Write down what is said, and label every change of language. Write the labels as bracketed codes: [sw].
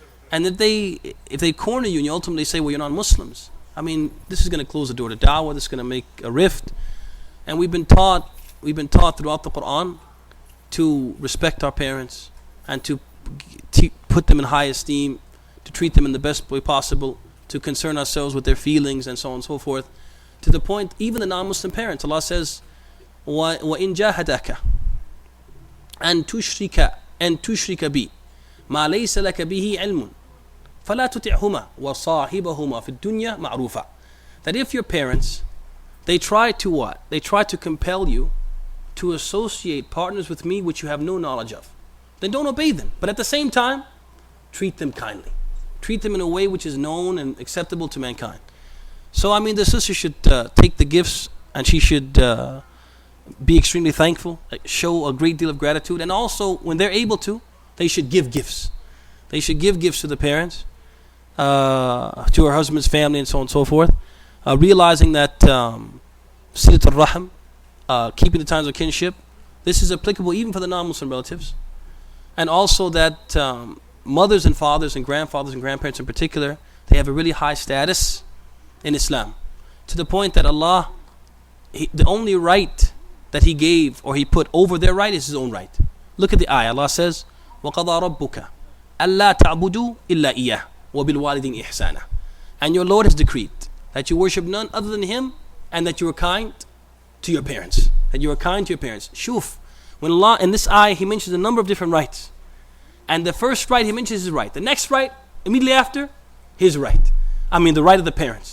[en] And if they corner you and you ultimately say, well, you're non-Muslims, this is going to close the door to da'wah. This is going to make a rift. And we've been taught throughout the Quran to respect our parents and to put them in high esteem, to treat them in the best way possible, to concern ourselves with their feelings and so on and so forth. To the point, even the non-Muslim parents, Allah says, [ar] وَإِن جَاهَدَكَ أَن تُشْرِكَ بِي مَا لَيْسَ لَكَ بِهِ عِلْمٌ فَلَا تُطِعْهُمَا وَصَاحِبَهُمَا فِي الدُّنْيَا مَعْرُوفًا. [en] That if your parents, they try to what? They try to compel you to associate partners with me which you have no knowledge of, then don't obey them. But at the same time, treat them kindly. Treat them in a way which is known and acceptable to mankind. So the sister should take the gifts, and she should be extremely thankful, show a great deal of gratitude, and also when they're able to, they should give gifts. They should give gifts to the parents, to her husband's family, and so on and so forth, realizing that silat al-rahim, keeping the ties of kinship, this is applicable even for the non-Muslim relatives, and also that mothers and fathers and grandfathers and grandparents in particular, they have a really high status in Islam, to the point that Allah, the only right that He gave or He put over their right is His own right. Look at the ayah. Allah says, [ar] وَقَضَى رَبُّكَ أَلَّا تَعْبُدُوا إِلَّا إِيَّهُ وَبِالْوَالِدِينِ إِحْسَانًا. [en] And your Lord has decreed that you worship none other than Him, and that you are kind to your parents. That you are kind to your parents. [ar] Shuf, [en] when Allah in this ayah He mentions a number of different rights, and the first right He mentions His right. The next right, immediately after, His right. The right of the parents.